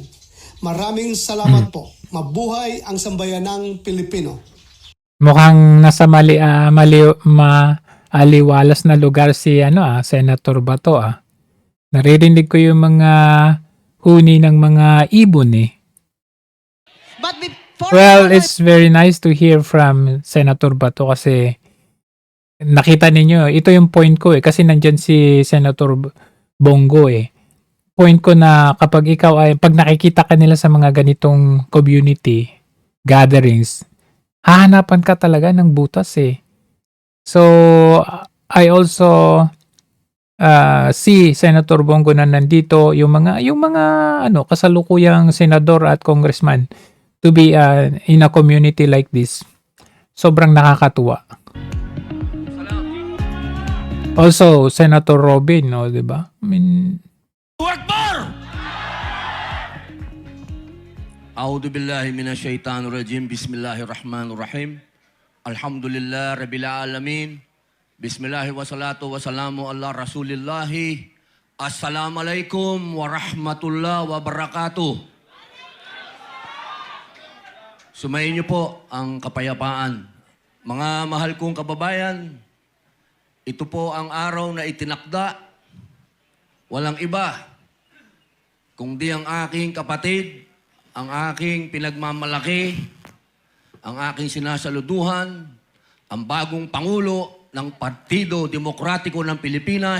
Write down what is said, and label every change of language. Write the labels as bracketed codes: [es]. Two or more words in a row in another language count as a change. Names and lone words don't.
[tl] Maraming salamat po. Mabuhay ang sambayanang Pilipino. Mukhang nasa maaliwalas na lugar si Senator Bato. Naririnig ko yung mga huni ng mga ibon eh. [en] But before Well, it's very nice to hear from Senator Bato [tl] kasi nakita ninyo, ito yung point ko eh, kasi nandyan si Senator Bongo eh. Point ko na kapag ikaw ay, pag nakikita ka nila sa mga ganitong [en] community gatherings, [tl] hahanapan ka talaga ng butas eh. [en] So, I also [tl] si Senator Bongo na nandito, yung mga kasalukuyang senador at congressman [en] to be in a community like this. [tl] Sobrang nakakatuwa. Also, Senator Robin, no, 'di ba? [en] I mean, [ar] Akbar! أعوذ بالله من الشيطان الرجيم. بسم الله الرحمن الرحيم. الحمد لله رب العالمين. بسم الله والصلاة والسلام على رسول الله. السلام عليكم ورحمة الله وبركاته. [tl] Sumayin niyo po ang kapayapaan. Mga mahal kong kababayan, ito po ang araw na itinakda. Walang iba kundi ang aking kapatid, ang aking pinagmamalaki, ang aking sinasaluduhan, ang bagong Pangulo ng Partido Demokratiko ng Pilipinas,